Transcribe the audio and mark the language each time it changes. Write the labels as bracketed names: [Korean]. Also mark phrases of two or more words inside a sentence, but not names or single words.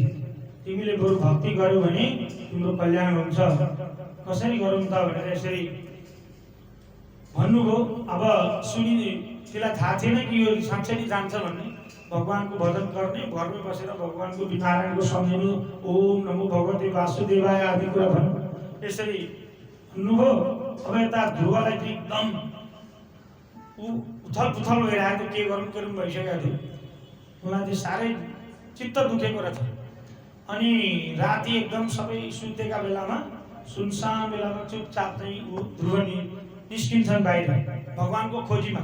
[Nepali] तिमीले बरु भक्ति गर्यो भने तिम्रो कल्याण हुन्छ। कसरी गरौँ त भनेर यसरी भन्नुभयो। अब सुनि त्यसलाई थाहा थिएन कि यो साँच्चै नै जान्छ भन्ने। भगवानको भजन गर्ने, घरमै बसेर भगवानको नारायणको सम्झिनु, [Sanskrit] ओम नमो भगवते वासुदेवाय [Nepali] आदि कुरा भन्नु, यसरी भन्नुभयो। अब यता ध्रुवलाई चाहिँ एकदम उथल पुथल भइरहेको, के गरौँ के गरौँ भइसकेको थियो। उनलाई चाहिँ साह्रै चित्त दुखेको रहेछ। अनि राति एकदम सबै सुतेका बेलामा, सुनसान बेलामा चुपचाप चाहिँ ऊ ध्रुव निस्किन्छन् बाहिर भगवानको खोजीमा।